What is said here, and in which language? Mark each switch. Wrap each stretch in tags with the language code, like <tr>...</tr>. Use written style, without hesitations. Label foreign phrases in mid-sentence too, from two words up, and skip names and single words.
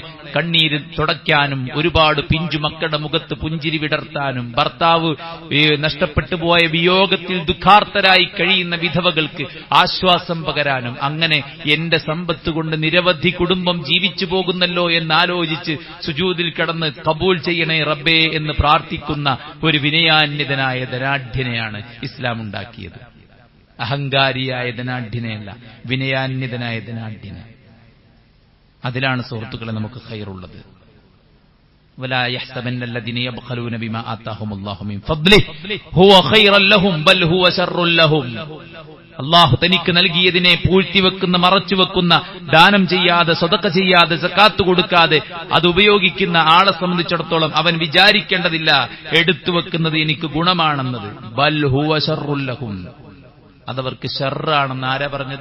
<ml>കണ്ണീര് തുടയ്ക്കാനും ഒരുപാട് പിഞ്ചു മക്കളുടെ മുഖത്ത് പുഞ്ചിരി വിടർത്താനും ഭർത്താവ് നഷ്ടപ്പെട്ടു പോയ വിയോഗത്തിൽ ദുഃഖാർത്തരായി കഴിയുന്ന വിധവകൾക്ക് ആശ്വാസം പകരാനും, അങ്ങനെ എന്റെ സമ്പത്ത് കൊണ്ട് നിരവധി കുടുംബം ജീവിച്ചു പോകുന്നല്ലോ എന്നാലോചിച്ച് സുജൂദിൽ കിടന്ന് കബൂൽ ചെയ്യണേ റബ്ബേ എന്ന് പ്രാർത്ഥിക്കുന്ന ഒരു വിനയാന്വിതനായ ധനാഢ്യനെയാണ് ഇസ്ലാം ഉണ്ടാക്കിയത്. അഹങ്കാരിയായ ധനാഢ്യനെയല്ല, വിനയാന്വിതനായ ധനാഢ്യനെ. അതിലാണ് സുഹൃത്തുക്കളെ നമുക്ക് ഖൈറുള്ളത്.</ml> <ar>ولا يحسبن الذين يبخلون بما آتاهم الله من فضله هو خيرا لهم بل هو شر لهم.</ar> <ml>അല്ലാഹു തനിക്ക് നൽകിയതിനെ പൂഴ്ത്തിവെക്കുന്ന, മറച്ചുവെക്കുന്ന, ദാനം ചെയ്യാതെ, സദഖ ചെയ്യാതെ, സക്കാത്ത് കൊടുക്കാതെ അത് ഉപയോഗിക്കുന്ന ആളെ സംബന്ധിച്ചിടത്തോളം അവൻ വിചാരിക്കേണ്ടതില്ല എടുത്തു വെക്കുന്നത് എനിക്ക് ഗുണമാണെന്നത്.</ml> <ar>بل هو شر لهم,</ar> <ml>അതവർക്ക് ഷർറാണെന്ന് ആരാ പറഞ്ഞത്?</ml>